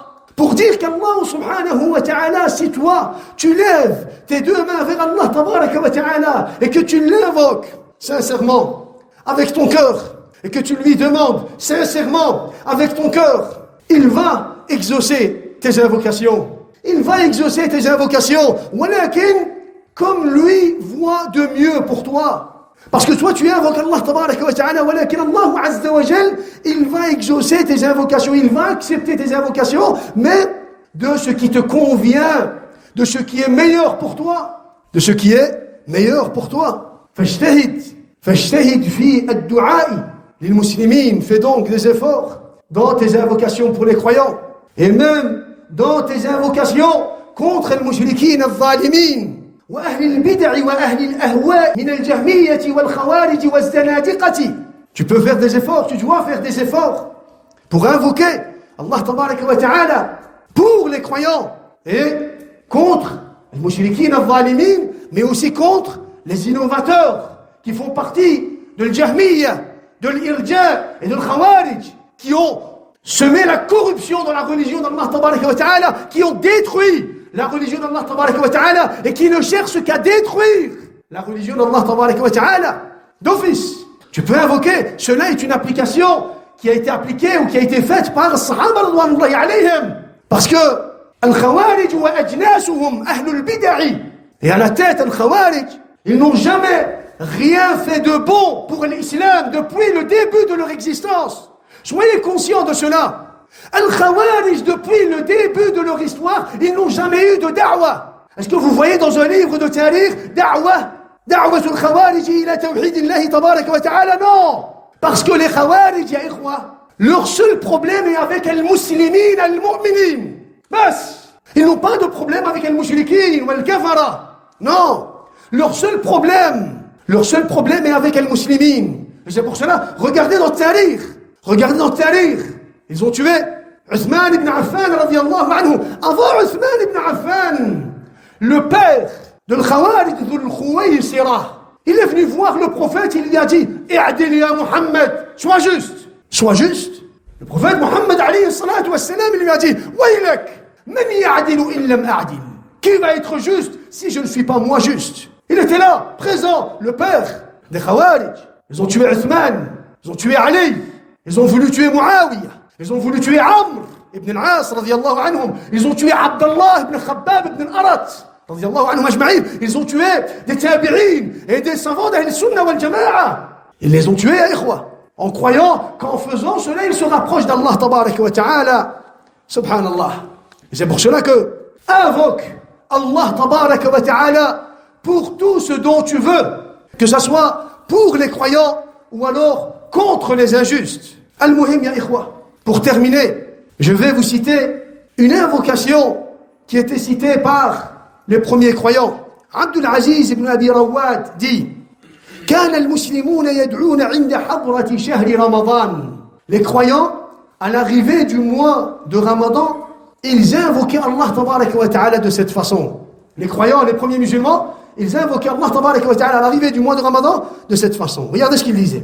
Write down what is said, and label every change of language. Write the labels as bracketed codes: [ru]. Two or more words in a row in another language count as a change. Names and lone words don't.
[fr] Pour dire qu' [ar] الله سبحانه وتعالى, [fr] si toi, tu lèves tes deux mains vers [ar] الله تبارك وتعالى [fr] et que tu l'invoques sincèrement avec ton cœur et que tu lui demandes sincèrement avec ton cœur, il va exaucer tes invocations. Il va exaucer tes invocations. Walakin, comme lui voit de mieux pour toi. Parce que toi, tu invoques [ar] الله تبارك وتعالى, [fr] walakin [ar] الله عز وجل, [fr] il va exaucer tes invocations, il va accepter tes invocations, mais de ce qui te convient, de ce qui est meilleur pour toi, de ce qui est meilleur pour toi. [ar] فاجتهد في الدعاء للمسلمين, [fr] fais donc des efforts dans tes invocations pour les croyants, et même dans tes invocations contre les [ar] المشركين الظالمين. وأهل البدع وأهل الأهواء من الجهمية والخوارج والزنادقة. [fr] Tu peux faire des efforts, tu dois faire des efforts pour invoquer [ar] الله تبارك وتعالى [fr] pour les croyants et contre les [ar] المشركين الظالمين, [fr] mais aussi contre les innovateurs qui font partie de l'Jahmiyya, de l'Irja et de l'Khawarij, qui ont semé la corruption dans la religion d' [ar] الله تبارك وتعالى, [fr] qui ont détruit la religion d' [ar] الله تبارك وتعالى [fr] et qui ne cherche qu'à détruire la religion d' [ar] الله تبارك وتعالى [fr] d'office. Tu peux invoquer, cela est une application qui a été appliquée ou qui a été faite par les Sahaba [ar] رضوان الله عليهم. Parce que الخوارج وأجناسهم أهل البدع, [fr] et à la tête Al-Khawarij, ils n'ont jamais rien fait de bon pour l'islam depuis le début de leur existence. Soyez conscients de cela. Al-Khawarij, depuis le début de leur histoire, ils n'ont jamais eu de da'wah. Est-ce que vous voyez dans un livre de [ar] تاريخ دعوة الخوارج إلى توحيد الله تبارك وتعالى? [fr] Non. Parce que les Khawarij, [ar] يا إخوة, [fr] leur seul problème est avec [ar] المسلمين، المؤمنين. [fr] Bas. Ils n'ont pas de problème avec al-mushrikin ou al-kafara. Non. Leur seul problème est avec al-muslimin. Et c'est pour cela, regardez dans le tarikh. Ils ont tué Uthman ibn Affan [ar] رضي الله عنه. [fr] Avant Uthman ibn Affan, le père de l'Khawarij, de l'Khuwaysira, il est venu voir le prophète, il lui a dit [ar] اعدل يا محمد, [fr] sois juste. Le prophète Muhammad [ar] عليه الصلاة والسلام, [fr] il lui a dit Waylak, [ar] من يعدل إن لم أعدل. [fr] Qui va être juste si je ne suis pas moi juste? Il était là, présent, le père des Khawarij. Ils ont tué Uthman, ils ont tué Ali, ils ont voulu tuer Muawiyah, ils ont voulu tuer Amr ibn al-As [ar] رضي الله عنهم, [fr] ils ont tué Abdallah ibn Khabbab ibn al-Arat [ar] رضي الله عنهم أجمعين, [fr] ils ont tué des tabi'in et des savants d' [ar] أهل السنة والجماعة. [fr] Ils les ont tués, [ar] يا إخوة, [fr] en croyant qu'en faisant cela, ils se rapprochent d' [ar] الله تبارك وتعالى. [fr] Subhanallah. Et c'est pour cela que invoque [ar] الله تبارك وتعالى [fr] pour tout ce dont tu veux, que ça soit pour les croyants ou alors contre les injustes. [ar] المهم يا إخوة. [fr] Pour terminer, je vais vous citer une invocation qui était citée par les premiers croyants. Abdul Aziz ibn Abi Rawad dit: [ar] كان المسلمون يدعون عند حضرة شهر رمضان. [fr] Les croyants, à l'arrivée du mois de Ramadan, ils invoquaient [ar] الله تبارك وتعالى [fr] de cette façon. Les croyants, les premiers musulmans, ils invoquaient [ar] الله تبارك وتعالى [fr] à l'arrivée du mois de Ramadan de cette façon. Regardez ce qu'ils disaient.